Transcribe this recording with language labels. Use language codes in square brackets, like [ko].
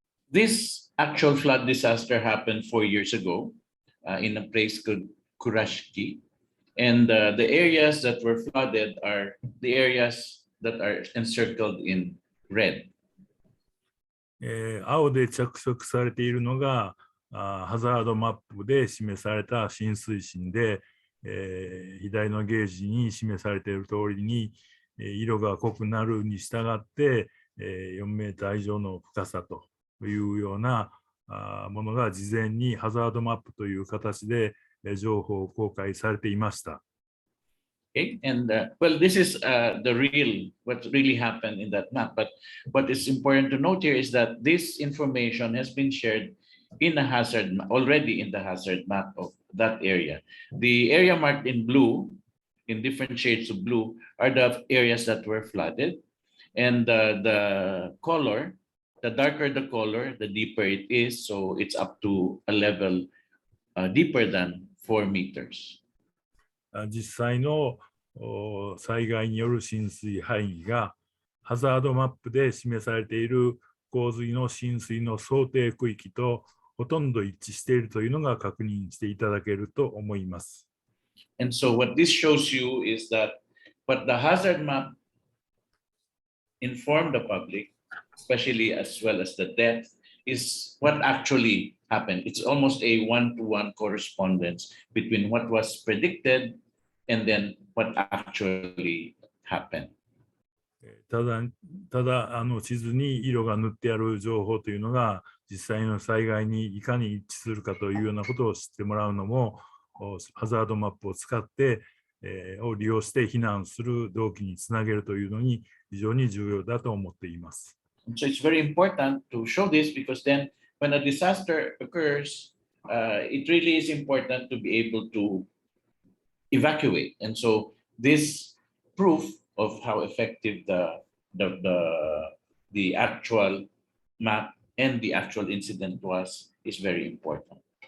[en] This actual flood disaster happened 4 years ago in a place called Kurashiki, and the areas that were flooded are the areas that are encircled in red. [ja] 青で着色されているのがハザードマップで示された浸水深で、左のゲージに示されている通りに色が濃くなるに従って4メーター以上の深さというようなものが事前にハザードマップという形で情報公開されていました。 [en] Okay, and well, this is what really happened in that map. But what is important to note here is that this information has been shared in a already in the hazard map of that area. The area marked in blue, in different shades of blue, are the areas that were flooded, and the color, the darker the color, the deeper it is. So it's up to a level deeper than 4 meters. [ja] 実際の災害による浸水範囲がハザードマップで示されている洪水の浸水の想定区域とほとんど一致しているというのが確認していただけると思います。 [en] And so what this shows you is that what the hazard map informed the public, especially as well as the depth, is what actually happened. It's almost a one-to-one correspondence between what was predicted and then what actually happened. [ja] ただ地図に色が塗ってある情報というのが実際の災害にいかに一致するかというようなことを知ってもらうのもハザードマップを使ってを利用して避難する動機につなげるというのに非常に重要だと思っています。 [en] So it's very important to show this because then when a disaster occurs, it really is important to be able to evacuate. And so this proof of how effective the actual map and the actual incident was is very important.